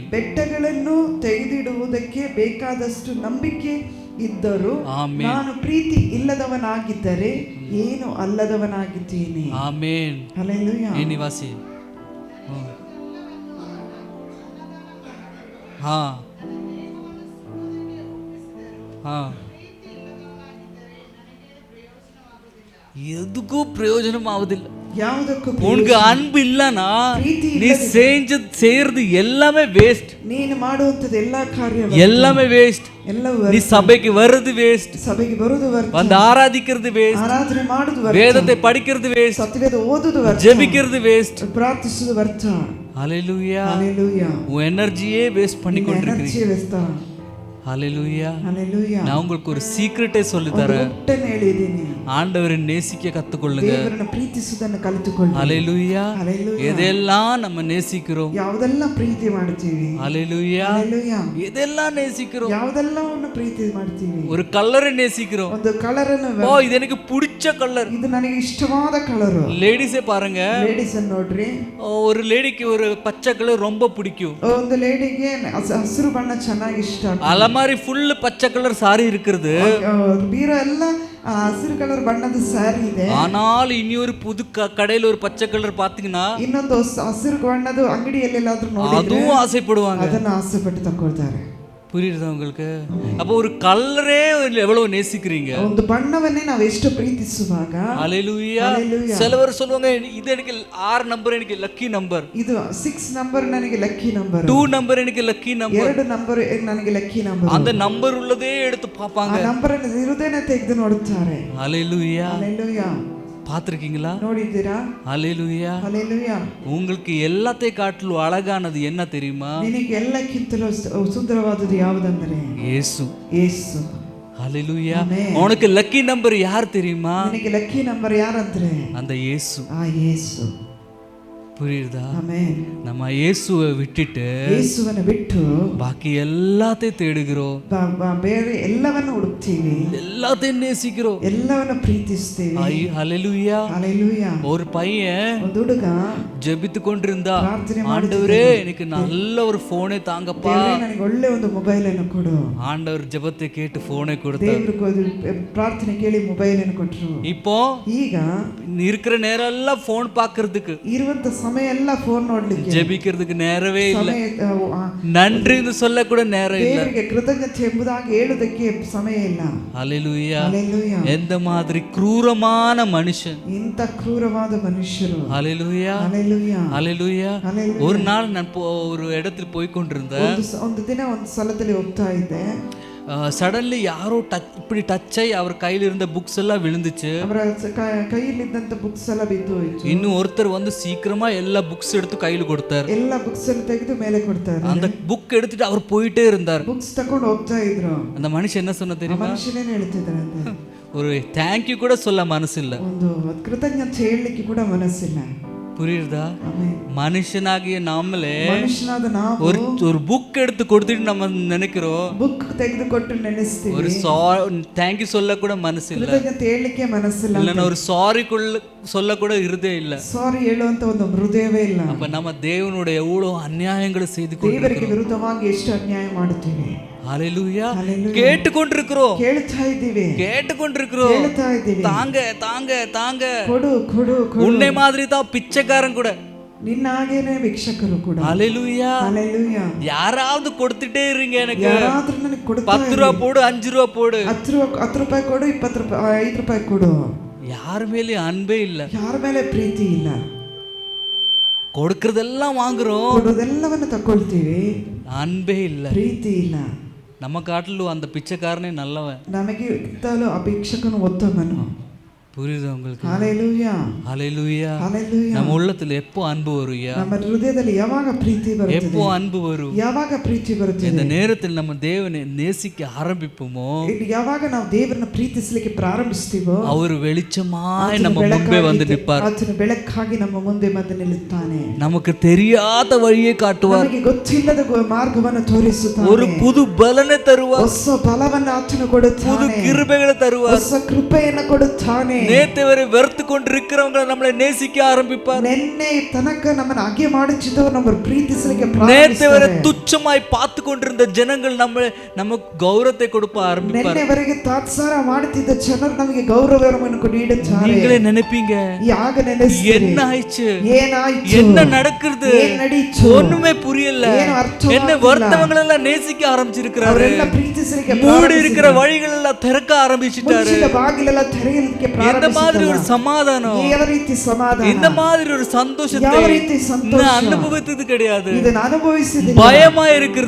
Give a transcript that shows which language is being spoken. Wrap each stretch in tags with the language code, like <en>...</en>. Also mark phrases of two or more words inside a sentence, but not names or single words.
<kn>ಬೆಟ್ಟಗಳನ್ನು ತೆಗೆದಿಡುವುದಕ್ಕೆ ಬೇಕಾದಷ್ಟು ನಂಬಿಕೆ ಇದ್ದರೂ ನಾನು ಪ್ರೀತಿ ಇಲ್ಲದವನಾಗಿದ್ದರೆ ಏನು ಅಲ್ಲದವನಾಗಿದ್ದೇನೆ. ಆಮೆನ್. ಹಲ್ಲೆಲೂಯಾ. ಏ ನಿವಾಸಿ ಹಾ ಹಾ</kn> <ta>எதுக்கும் பிரயோஜனம் ஆவதில்லை.</ta> <kn>ಯಾವುದಕ್ಕೂ</kn> <ta>உனக்கு அன்பு இல்லனா நீ செய்யறது எல்லாமே வேஸ்ட்.</ta> <kn>ನೀನು ಮಾಡುವಂತದ್ದು ಎಲ್ಲಾ ಕಾರ್ಯ</kn> <ta>எல்லாமே வேஸ்ட்.</ta> <kn>ಎಲ್ಲವೂ</kn> <ta>நீ சபைக்கு வர்றது வேஸ்ட்,</ta> <kn>ಸಭೆಗೆ ಬರುವುದು ವ್ಯರ್ಥ,</kn> <ta>வந்து ஆராதிக்கிறது வேஸ்ட்,</ta> <kn>ಆರಾಧನೆ ಮಾಡುವುದು ವ್ಯರ್ಥ,</kn> <ta>வேதத்தை படிக்கிறது வேஸ்ட்,</ta> <kn>ಸತ್ಯವೇದ ಓದುವುದು ವ್ಯರ್ಥ,</kn> <ta>ஜெபிக்கிறது வேஸ்ட்,</ta> <kn>ಪ್ರಾರ್ಥಿಸುವುದು ವ್ಯರ್ಥ.</kn> <ta>ஹல்லேலூயா.</ta> <kn>ಹಲ್ಲೆಲೂಯಾ.</kn> <ta>உன் எனர்ஜியே வேஸ்ட் பண்ணி கொண்டிருக்கீங்க.</ta> <kn>ಎನರ್ಜಿ ವ್ಯರ್ಥ.</kn> <ta>ஹல்லேலூயா.</ta> <kn>ಹಲ್ಲೆಲೂಯಾ.</kn> <ta>நான் உங்களுக்கு ஒரு சீக்ரெட்டே சொல்லி தரேன்.</ta> <kn>ಹೇಳಿದ್ದೀನಿ,</kn> <ta>ஆண்டவரை நேசிக்க கத்துக்கொள்ளுங்க.</ta> <kn>ದೇವರನ್ನು ಪ್ರೀತಿಸುವುದನ್ನು ಕಲಿತುಕೊಳ್ಳಿ.</kn> <ta>ஹல்லேலூயா.</ta> <kn>ಹಲ್ಲೆಲೂಯಾ.</kn> <ta>எதெல்லாம் நம்ம நேசிக்கிறோம்,</ta> <kn>ಯಾವುದೆಲ್ಲ ಪ್ರೀತಿ ಮಾಡ್ತೀವಿ,</kn> <ta>ஹல்லேலூயா,</ta> <kn>ಹಲ್ಲೆಲೂಯಾ,</kn> <ta>எதெல்லாம் நேசிக்கிறோம்.</ta> <kn>ಯಾವುದೆಲ್ಲವನ್ನು ಪ್ರೀತಿ ಮಾಡ್ತೀವಿ.</kn> <ta>ஒரு கலரை நேசிக்கிறோம்.</ta> <kn>ಒಂದು ಕಲರ್ ಅನ್ನು,</kn> <ta>ஓ இது எனக்கு பிடிச்ச கலர்,</ta> <kn>ಇದು ನನಗೆ ಇಷ್ಟವಾದ ಕಲರ್.</kn> <ta>லேடிஸே பாருங்க,</ta> <kn>ಲೇಡೀಸ್ ಅನ್ನು ನೋಡ್ರಿ,</kn> <ta>ஒரு லேடிக்கு ஒரு பச்சை கலர் ரொம்ப பிடிக்கும்.</ta> <kn>ಒಂದು ಲೇಡಿಗೆ ಹಸಿರು ಬಣ್ಣ ಚೆನ್ನಾಗಿ ಇಷ್ಟ.</kn> <ta>அலமாரி ஃபுல் பச்சை கலர் சாரி இருக்குது,</ta> <kn>ಬೀರೋ ಎಲ್ಲ ಹಸಿರು ಕಲರ್ ಬಣ್ಣದ ಸ್ಯಾರಿ ಇದೆ.</kn> <ta>ஆனால் ಇನ್ನೊரு புது கடையில ஒரு பச்சை கலர் பாத்தீங்கன்னா</ta> <kn>ಇನ್ನೊಂದು ಹಸಿರು ಬಣ್ಣದ ಅಂಗಡಿಯಲ್ಲೆಲ್ಲಾದ್ರೂ ನೋಡಿದ್ರೆ</kn> <ta>அதுவும் ஆசைப்படுவாங்க,</ta> <kn>ಅದನ್ನು ಆಸೆಪಟ್ಟು ತಗೊಳ್ತಾರೆ.</kn> <ta>புரியுதா உங்களுக்கு? அப்போ ஒரு கலரே எவ்வளவு நேசிக்கிறீங்க.</ta> <kn>ಒಂದು ಬಣ್ಣವನ್ನೇ ನಾವು ಎಷ್ಟು ಪ್ರೀತಿಸುವಾಗ,</kn> <ta>ஹல்லேலூயா. சிலவர் சொல்லுவாங்க இது எனக்கு 6 நம்பர் எனக்கு</ta> <en>lucky number,</en> <kn>ಇದು 6 ನಂಬರ್ ನನಗೆ</kn> <en>lucky number,</en> <ta>2 நம்பர் எனக்கு</ta> <en>lucky number,</en> <kn>2 ನಂಬರ್ ನನಗೆ</kn> <en>lucky number.</en> <ta>அந்த நம்பர் உள்ளதே எடுத்து பாப்பாங்க,</ta> <kn>ಆ ನಂಬರ್ ಅನ್ನು ಇರುವುದೇನೆ ತೆಗೆದು ನೋಡುತ್ತಾರೆ.</kn> <ta>ஹல்லேலூயா.</ta> <kn>ಹಲ್ಲೆಲೂಯಾ.</kn> <ta>பாத்திருக்கீங்களா?</ta> <kn>ನೋಡಿದ್ದೀರಾ?</kn> <ta>ஹல்லேலூயா.</ta> <kn>ಹಲ್ಲೆಲೂಯಾ.</kn> <ta>உங்களுக்கு எல்லாத்தை காட்டிலும் அழகானது என்ன தெரியுமா?</ta> <kn>ನಿನಗೆ ಎಲ್ಲಕ್ಕಿಂತಲೂ ಸುಂದರವಾದದ್ದು ಯಾವುದಂದ್ರೆ ಯೇಸು. ಯೇಸು.</kn> <ta>ஹல்லேலூயா. உனக்கு</ta> <en>lucky number</en> <ta>யார் தெரியுமா?</ta> <kn>ನಿನಗೆ</kn> <en>lucky number</en> <kn>ಯಾರಂದ್ರೆ</kn> <ta>அந்த இயேசு.</ta> <kn>ಆ ಯೇಸು.</kn> <ta>புரியுதா? ஆமென். நம்ம இயேசுவை விட்டுட்டு</ta> <kn>ಯೇಸುವನ್ನು ಬಿಟ್ಟು</kn> <ta>பாக்கி எல்லாத்தையும் தேடுகிறோம்,</ta> <kn>ಬೇರೆ ಎಲ್ಲವನ್ನು ಹುಡುಕ್ತೀವಿ,</kn> <ta>எல்லாத்தையும் நேசிக்கிறோம்.</ta> <kn>ಎಲ್ಲವನ್ನು ಪ್ರೀತಿಸ್ತೀವಿ.</kn> <ta>ஹல்லேலூயா.</ta> <kn>ஹalleluya.</kn> <ta>ஒரு பையன்</ta> <kn>ಒಂದು ಹುಡುಗ</kn> <ta>ஜெபித்து கொண்டிருந்தா,</ta> <kn>ಪ್ರಾರ್ಥನೆ</kn> <ta>ஆண்டவரே எனக்கு நல்ல ஒரு போனை தாங்கப்பா.</ta> <kn>ದೇವರೇ ನನಗೆ ಒಳ್ಳೆ ಒಂದು ಮೊಬೈಲ್ ಅನ್ನು ಕೊಡು.</kn> <ta>ஆண்டவர் ஜெபத்தை கேட்டு போனை கொடுத்தார்.</ta> <kn>ದೇವರು ಪ್ರಾರ್ಥನೆ ಕೇಳಿ ಮೊಬೈಲ್ ಅನ್ನು ಕೊಟ್ಟರು.</kn> <ta>இப்போ</ta> <kn>ಈಗ</kn> <ta>இருக்கிற நேரம் எல்லாம் போன் பாக்குறதுக்கு,</ta> <kn>ಇರುವಂತ ಸಮಯ ಎಲ್ಲ ಫೋನ್ ನೋಡ್ಲಿಕ್ಕೆ,</kn> <ta>ஜெபிக்கிறதுக்கு நேரவே இல்ல,</ta> <kn>ಸಮಯ</kn> <ta>நன்றின்னு சொல்ல கூட நேரம் இல்ல,</ta> <kn>ದೇವರಿಗೆ ಕೃತಜ್ಞತೆ ಎಂಬುದಾಗಿ ಹೇಳುವುದಕ್ಕೆ ಸಮಯ ಇಲ್ಲ.</kn> <ta>ஹல்லேலூயா.</ta> <kn>ஹalleluya.</kn> <ta>எந்த மாதிரி ಕ್ರೂರமான மனுஷன்,</ta> <kn>ಇಂತ ಕ್ರೂರವಾದ ಮನುಷ್ಯರು.</kn> <ta>ஹல்லேலூயா.</ta> <kn>ஹalleluya.</kn> <ta>ஹல்லேலூயா.</ta> <kn>ஹalleluya.</kn> <ta>ஒரு நாள் நான் ஒரு இடத்துல போய் கொண்டிருந்தேன்.</ta> <kn>ಒಂದು ದಿನ ಒಂದು ಸ್ಥಳದಲ್ಲಿ ಹೋಗ್ತಾ ಇದ್ದೆ.</kn> <ta>சடன்லி யாரோ இப்படி டச் ஆகி அவர் கையில இருந்த புக்ஸ் எல்லாம் விழுந்துச்சு.</ta> <kn>ಅವರ ಕೈಯಲ್ಲಿದ್ದಂತ ಬುಕ್ಸ್ ಎಲ್ಲ ಬಿದ್ದು ಹೋಯ್ತು.</kn> <ta>இன்னும் ஒருத்தர் வந்து சீக்கிரமா எல்லா புக்ஸ் எடுத்து கையில கொடுத்தார்.</ta> <kn>ಎಲ್ಲ ಬುಕ್ಸ್ ಅನ್ನು ತೆಗೆದು ಮೇಲೆ ಕೊಡ್ತಾರೆ.</kn> <ta>அந்த புக் எடுத்துட்டு அவர் போயிட்டே இருந்தார்.</ta> <kn>ಬುಕ್ಸ್ ತಕೊಂಡು ಹೋಗ್ತಾ ಇದ್ರು.</kn> <ta>அந்த மனுஷன் என்ன சொன்ன தெரியுமா?</ta> <kn>ಮನುಷ್ಯನೇನು ಹೇಳ್ತಿದ್ರಂತೆ,</kn> <ta>ஒரு தேங்க்யூ கூட சொல்ல மனசு இல்ல,</ta> <kn>ಒಂದು ಕೃತಜ್ಞತೆ ಹೇಳಲಿಕ್ಕೆ ಕೂಡ ಮನಸ್ಸಿಲ್ಲ.</kn> <ta>புரியுதா?</ta> <kn>ಆಮೆನ್.</kn> <ta>மனுஷனாகிய நாமளே</ta> <kn>ಮನುಷ್ಯನಾದ ನಾವು</kn> <ta>ஒரு புக் எடுத்து கொடுத்துட்டு நம்ம நினைக்கிறோம்,</ta> <kn>ಬುಕ್ ತೆಗೆದುಕೊಟ್ಟು ನೆನೆಸ್ತೀವಿ,</kn> <ta>ஒரு தேங்க்யூ சொல்ல கூட மனசு இல்ல,</ta> <kn>ಕೃತಜ್ಞತೆ ಹೇಳಲಿಕ್ಕೆ ಮನಸ್ಸಿಲ್ಲ,</kn> <ta>இல்லைன்னா ஒரு சாரி சொல்ல கூட இருதயம் இல்ல.</ta> <kn>ಸಾರಿ ಹೇಳುವಂತ ಒಂದು ಹೃದಯವೇ ಇಲ್ಲ.</kn> <ta>அப்ப நம்ம தேவனுடைய எவ்வளவு அநியாயங்களை செய்து</ta> <kn>ದೇವರಿಗೆ</kn> <ta>கொண்டிருக்கிறோம்.</ta> <kn>ವಿರುದ್ಧವಾಗಿ ಎಷ್ಟು ಅನ್ಯಾಯ ಮಾಡುತ್ತೀವಿ.</kn> <ta>ஹல்லேலூயா.</ta> <kn>ஹalleluya.</kn> <ta>கேட்டுக்கொண்டிருக்கிறோம்,</ta> <kn>ಕೇಳ್ತಾ ಇದ್ದೀವಿ,</kn> <ta>கேட்டுக்கொண்டிருக்கிறோம்.</ta> <kn>ಕೇಳ್ತಾ ಇದ್ದೀವಿ.</kn> <ta>தாங்க தாங்க தாங்க,</ta> <kn>ಕೊಡು ಕೊಡು ಕೊಡು.</kn> <ta>உன்னை மாதிரி தான் பிச்சைக்காரன் கூட.</ta> <kn>ನಿನ್ನ ಹಾಗೇನೆ ಭಿಕ್ಷಕರು ಕೂಡ.</kn> <ta>ஹல்லேலூயா.</ta> <kn>ஹalleluya.</kn> <ta>யாராவது கொடுத்துட்டே இருங்க, எனக்கு</ta> <kn>ಯಾರಾದ್ರೂ ನನಗೆ ಕೊಡ್ತಾ</kn> <ta>10 ரூபா போடு, 5 ரூபா போடு.</ta> <kn>10 ರೂಪಾಯಿ ಕೊಡು, 20 ರೂಪಾಯಿ, 5 ರೂಪಾಯಿ ಕೊಡು.</kn> <ta>யார் மேலேயும் அன்பே இல்ல,</ta> <kn>ಯಾರ ಮೇಲೆ ಪ್ರೀತಿ ಇಲ್ಲ.</kn> <ta>கொடுக்கறதெல்லாம் வாங்குறோம்,</ta> <kn>ಕೊಡೋದೆಲ್ಲವನ್ನು ತಗೊಳ್ತೀವಿ,</kn> <ta>அன்பே இல்ல.</ta> <kn>ಪ್ರೀತಿ ಇಲ್ಲ.</kn> <ta>நம்ம காட்டிலும் அந்த பிச்சைக்காரனே நல்லவன்.</ta> <kn>ನಮಗೆ ಗಿಂತಲೂ ಆ ಭಿಕ್ಷಕನು ಉತ್ತಮನು.</kn> <ta>புரியுதா உங்களுக்கு?</ta> <kn>ஹalleluya.</kn> <ta>ஹல்லேலூயா.</ta> <kn>ஹalleluya.</kn> <ta>நம்ம உள்ளத்துல எப்போ அன்பு வரும்யா?</ta> <kn>ನಮ್ಮ ಹೃದಯದಲ್ಲಿ ಯಾವಾಗ ಪ್ರೀತಿ ಬರುತ್ತದೆ?</kn> <ta>எப்போ அன்பு வரும்?</ta> <kn>ಯಾವಾಗ ಪ್ರೀತಿ</kn> <ta>இந்த</ta> <kn>ಬರುತ್ತದೆ?</kn> <ta>நேரத்தில் நம்ம தேவனை நேசிக்க ஆரம்பிப்போமோ,</ta> <kn>ಯಾವಾಗ ನಾವು ದೇವರನ್ನ ಪ್ರೀತಿಸಲಿಕ್ಕೆ ಪ್ರಾರಂಭಿಸ್ತೀವೋ,</kn> <ta>அவர் வெளிச்சமாய் நம்ம முன்பே வந்து நிற்பார்.</ta> <kn>ಆತನು ಬೆಳಕಾಗಿ ನಮ್ಮ ಮುಂದೆ ಬಂದು ನಿಲ್ಲುತ್ತಾನೆ.</kn> <ta>நமக்கு தெரியாத வழியை காட்டுவார்,</ta> <kn>ನಮಗೆ ಗೊತ್ತಿಲ್ಲದ ಮಾರ್ಗವನ್ನು ತೋರಿಸುತ್ತಾನೆ.</kn> <ta>ஒரு புது பலனை தருவார்,</ta> <kn>ಹೊಸ ಬಲವನ್ನು ಆತನು</kn> <ta>புது</ta> <kn>ಕೊಡುತ್ತಾನೆ,</kn> <ta>கிருபைகளை தருவார்.</ta> <kn>ಹೊಸ ಕೃಪೆಯನ್ನು ಕೊಡುತ್ತಾನೆ.</kn> <ta>நேத்து வரை வெறுத்து கொண்டிருக்கிறவங்க நம்மளை நேசிக்க ஆரம்பிப்பார்.</ta> <kn>ನಿನ್ನೆ ತನಕ ನಮ್ಮನ್ನು ಹಾಗೆ ಮಾಡುತ್ತಿದ್ದವರು ನಮ್ಮನ್ನು ಪ್ರೀತಿಸಲಿಕ್ಕೆ</kn> <ta>நேத்து வரை</ta> <kn>ಪ್ರಾರಂಭಿಸುತ್ತಾರೆ.</kn> <ta>துச்சமாய் பார்த்து கொண்டிருந்த ஜனங்கள் நமக்கு கௌரவத்தை கொடுக்க ஆரம்பிப்பார்.</ta> <kn>ನಿನ್ನೆವರೆಗೆ ತಾತ್ಸಾರ ಮಾಡುತ್ತಿದ್ದ ಜನರು ನಮಗೆ ಗೌರವವನ್ನು ನೀಡುತ್ತಾರೆ.</kn> <ta>நீங்களே நினைப்பீங்க,</ta> <kn>ಯಾಗ ನೆನೆಸ್ತೀರಿ,</kn> <ta>என்ன ஆயிடுச்சு,</ta> <kn>ಏನಾಯ್ತು,</kn> <ta>என்ன நடக்குது,</ta> <kn>ಏನ್ ನಡೀತು,</kn> <ta>ஒண்ணுமே புரியல,</ta> <kn>ಏನು ಅರ್ಥವಾಗ್ತಿಲ್ಲ.</kn> <ta>என்ன வருத்தவங்க எல்லாம் நேசிக்க ஆரம்பிச்சிருக்கிறாரு,</ta> <kn>ಅವರೆಲ್ಲ ಪ್ರೀತಿಸಲಿಕ್ಕೆ</kn> <ta>மூடி இருக்கிற வழிகள் எல்லாம் திறக்க ஆரம்பிச்சிட்டாரு.</ta> <kn>ಮುಚ್ಚಿದ ಬಾಗಿಲೆಲ್ಲ ತೆರೆಯಲಿಕ್ಕೆ</kn> <ta>இந்த மாதிரி ஒரு</ta> <kn>ಪ್ರಾರಂಭಿಸಿದ.</kn> <ta>சமாதானம்,</ta> <kn>ಯಾವ ರೀತಿ ಸಮಾಧಾನ,</kn> <ta>இந்த மாதிரி ஒரு சந்தோஷத்தை</ta> <kn>ಯಾವ ರೀತಿ ಸಂತೋಷ</kn> <ta>நான் அனுபவித்தது கிடையாது.</ta> <kn>ಇದನ್ನು ಅನುಭವಿಸಿದ</kn> <ta>பயமா இருக்கிறது,</ta>